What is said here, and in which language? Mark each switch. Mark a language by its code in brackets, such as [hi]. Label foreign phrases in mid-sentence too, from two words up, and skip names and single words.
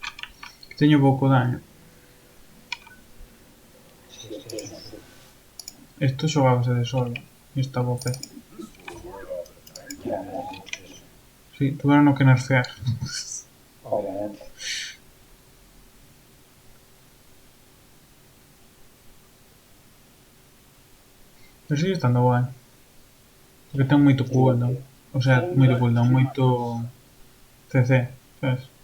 [gl] Teño pouco daño. [es] Sí, esto es un [gl] Esto xogábase de solo. E estaba OP. [es] Ya me has dicho eso. Sí, tuvieron que nerfear. Obviamente. Pero sigue estando guai. [gl] Porque ten moito cooldown. [es] O sea, [gl] moito cooldown, moito CC, sabes?